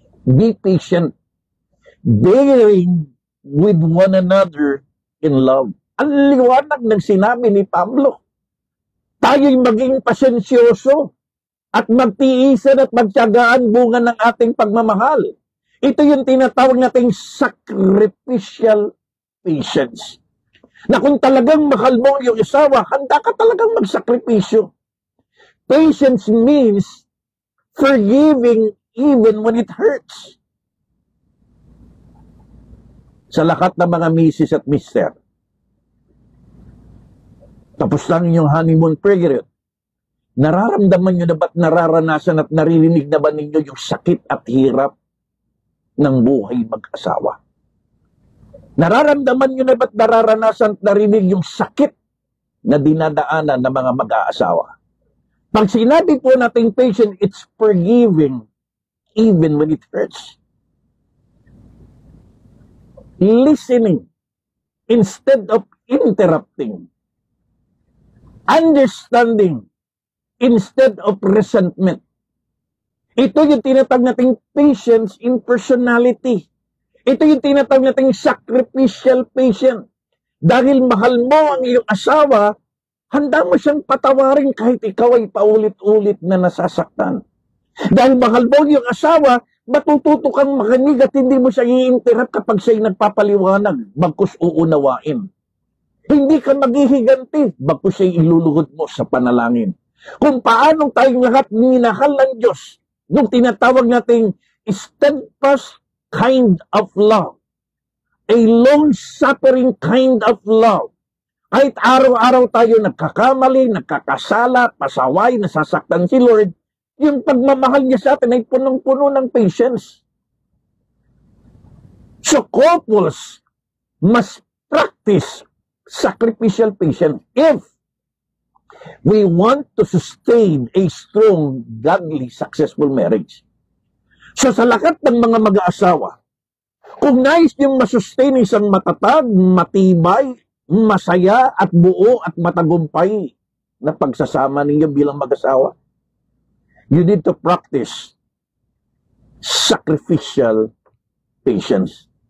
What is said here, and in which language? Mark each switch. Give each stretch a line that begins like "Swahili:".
English: Be patient, bearing with one another in love.
Filipino: Ang liwanag ng sinabi ni Pablo. Tayo'y maging pasensyoso at magtiisan at magtiyagaan bunga ng ating pagmamahal. Ito yung tinatawag nating sacrificial patience. Na kung talagang mahal mo yung asawa, handa ka talagang magsakripisyo.
English: Patience means forgiving even when it hurts.
Filipino: Sa lahat ng mga misis at mister, tapos lang yung honeymoon period, nararamdaman nyo na ba't nararanasan at naririnig na ba ninyo yung sakit at hirap ng buhay mag-asawa? Nararamdaman nyo na ba't nararanasan at narinig yung sakit na dinadaanan ng mga mag-aasawa? Pag sinabi po nating
English: patient, it's forgiving even when it hurts. Listening instead of interrupting. Understanding instead of resentment.
Filipino: Ito yung tinatawag nating patience in personality. Ito yung tinatawag nating sacrificial patience. Dahil mahal mo ang iyong asawa, handa mo siyang patawarin kahit ikaw ay paulit-ulit na nasasaktan. Dahil mahal mo ang iyong asawa, matututo kang makinig at hindi mo siya i-interrupt kapag siya'y nagpapaliwanag, bagkus uunawain. Hindi ka maghihiganti, bagkus siya'y iluluhod mo sa panalangin. Kung paano tayong lahat minahal ng Diyos, nung tinatawag nating
English: steadfast kind of love,
Filipino: a long-suffering kind of love. Kahit araw-araw tayo nagkakamali, nagkakasala, pasaway, nasasaktan si Lord, yung pagmamahal niya sa atin ay punong-puno ng patience.
English: So couples must practice sacrificial patience if we want to sustain a strong, godly, successful marriage.
Filipino: So sa lahat ng mga mag-aasawa, kung nais niyong masustain isang matatag, matibay, masaya at buo at matagumpay na pagsasama ninyo bilang mag-asawa,
English: you need to practice sacrificial patience.